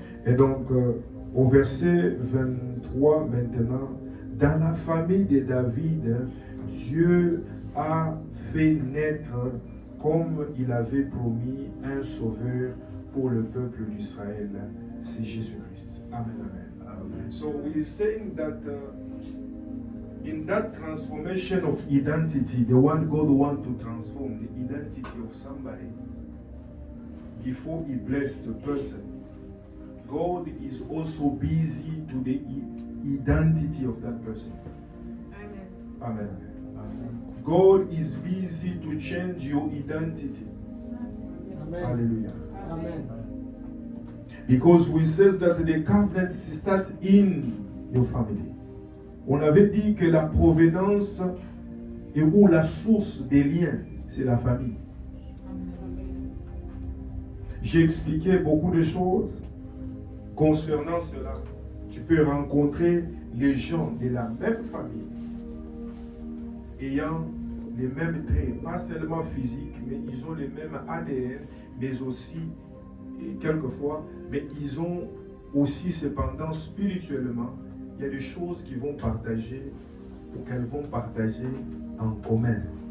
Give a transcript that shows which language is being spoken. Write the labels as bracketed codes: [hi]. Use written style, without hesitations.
[fr] Et donc, au verset 23 maintenant, dans la famille de David, Dieu a fait naître, comme il avait promis, un sauveur pour le peuple d'Israël. C'est Jésus-Christ. Amen, amen. Amen. [en] So we're saying that in that transformation of identity, the one God wants to transform the identity of somebody before He bless the person, God is also busy to the identity of that person. Amen. Amen, amen. Amen. God is busy to change your identity. Amen. Hallelujah. Amen. Because we says that the covenant starts in your family. [fr] On avait dit que la provenance et ou la source des liens, c'est la famille. J'ai expliqué beaucoup de choses concernant cela. Tu peux rencontrer les gens de la même famille, ayant les mêmes traits, pas seulement physiques, mais ils ont les mêmes ADN, mais aussi, et quelquefois, mais ils ont aussi cependant spirituellement, il y a des choses qu'ils vont partager ou qu'elles vont partager en commun.